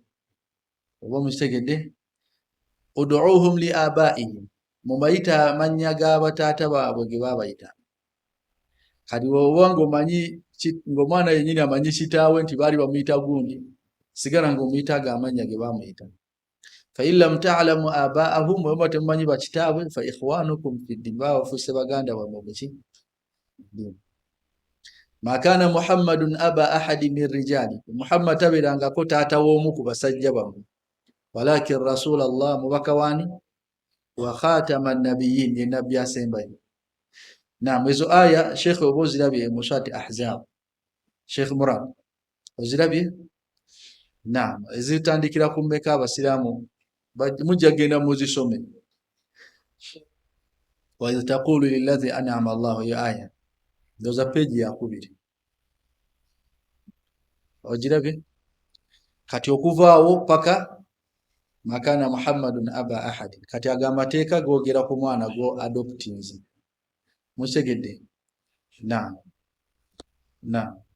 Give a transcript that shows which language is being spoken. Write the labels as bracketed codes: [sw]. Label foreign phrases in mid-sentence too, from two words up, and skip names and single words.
[lg] Oba musegedde. [ar] ادعوهم لآبائهم, [lg] mubayita amannya g'abataata baabwe ge baabayita. Kati oba ng'omanyi ng'omwana yennyini amanyi kitaawe nti baali bamuyita gundi, sigala ng'omuyita ago amannya ge baamuyita. [ar] فإن لم تعلموا آباءهم, [lg] bwe muba temumanyi bakitaabwe, [ar] فإخوانكم في الدين, [lg] baba bafuuse baganda bammwe mu ki? [ar] ما كان محمد أبا أحد من رجالكم, [lg] Muhammad tabeerangako taata w'omu ku basajja bammwe, [ar] ولكن رسول الله, [lg] mubaka waani? [ar] وخاتم النبيين, [lg] ye nabbi asembayo. Naam, ezo aya Sheikh oba ozirabye mu surati Ahzab. Sheikh Murad ozirabye? Naam, ezitandikira ku mmeka abasiraamu mujja genda muzisome. [ar] وإذ تقول للذي أنعم الله, [lg] ya aya ndoza peji ya 2. Ojirabye? Kati okuvaawo paka [ar] ما كان محمد أبا أحد, [lg] kati agamateeka googera ku mwana go adoptinze. Musegedde? Naam. Naam.